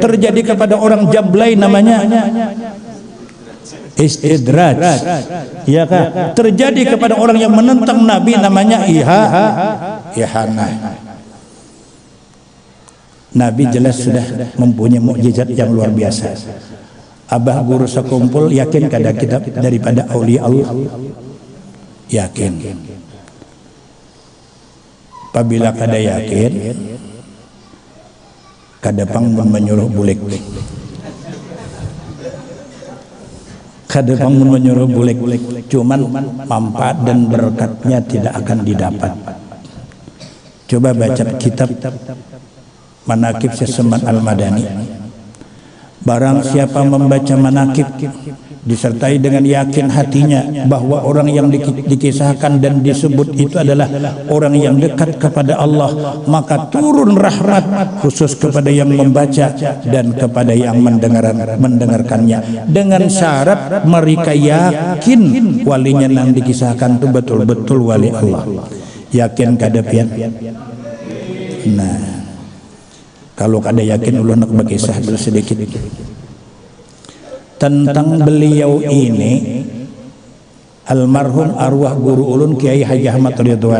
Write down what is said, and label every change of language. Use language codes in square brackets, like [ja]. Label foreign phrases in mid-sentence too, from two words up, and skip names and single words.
[id] Terjadi kepada orang jablay namanya istidraj. Ya kan? Terjadi kepada orang yang menentang Nabi namanya ihanah. Nabi jelas sudah mempunyai mukjizat yang luar biasa. [bjn] Abah guru sekumpul yakin kada kitab daripada aulia Allah. Yakin. Apabila kada yakin, kada pangmun menyuruh bulik. Kada pangmun menyuruh bulik. [id] Cuman manfaat dan berkatnya tidak akan didapat. Coba baca kitab Manaqib Seseman Al-Madani. Barang siapa membaca manaqib disertai dengan yakin hatinya bahwa orang yang dikisahkan dan disebut itu adalah orang yang dekat kepada Allah, maka turun rahmat khusus kepada yang membaca dan kepada yang mendengarkannya, dengan syarat mereka yakin walinya yang dikisahkan itu betul-betul wali Allah. [bjn] Yakin kada pian? Nah, kalau kada yakin ulun nak berkisah dulu sedikit tentang beliau ini, almarhum arwah guru ulun Kiai Haji Ahmad Ridwan.